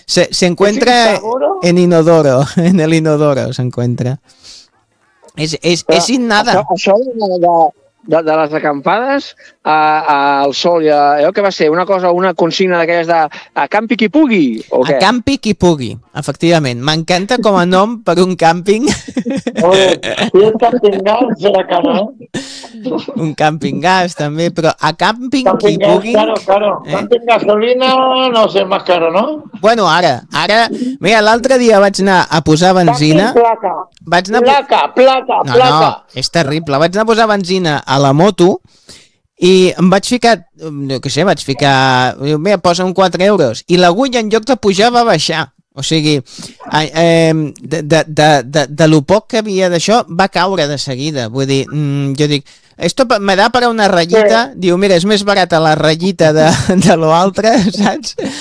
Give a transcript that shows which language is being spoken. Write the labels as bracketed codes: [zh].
[es] Se encuentra en inodoro, en el inodoro se encuentra. Es sin nada. [ca] De les acampades al sol, ja, allò que va ser una cosa, una consigna d'aquelles de a campi qui pugui, o què? A campi qui pugui, efectivament, m'encanta com a nom per un càmping. [es] Oye, un càmping gas era caro. [ca] Un càmping gas també, però a càmping qui pugui, [es] claro. [ca] Càmping gasolina no sé, més caro, no? Bueno, ara, mira, l'altre dia vaig anar a posar benzina. Placa, és terrible. Vaig anar a posar benzina a la moto i em vaig ficar, no què sé, vaig ficar, mira, posa un 4 euros i l'agulla en lloc de pujar va baixar. O sigui, de lo poc que havia d'això va caure de seguida. Vull dir, jo dic, [es] esto me da para una rayita, sí. [ca] Diu, mira, és més barata la rayita de lo altre, saps?